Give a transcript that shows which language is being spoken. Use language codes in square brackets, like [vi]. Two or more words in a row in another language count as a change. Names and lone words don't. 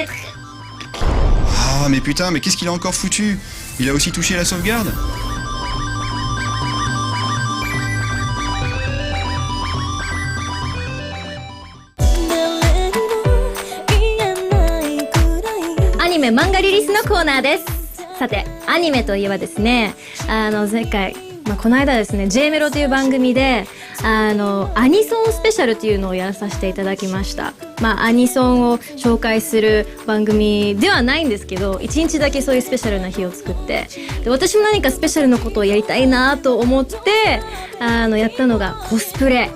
[fr] Ah mais putain, mais qu'est-ce qu'il a encore foutu? Il a aussi touché la sauvegarde? [ja] Anime 漫画リリースのコーナーです。さて、アニメといえばですね、前回、この間ですね、J メロという番組で、アニソンスペシャルというのをやらさせていただきました。アニソンを紹介する番組ではないんですけど、1日だけそういうスペシャルな日を作って、で私も何かスペシャルなことをやりたいなと思って、やったのがコスプレ。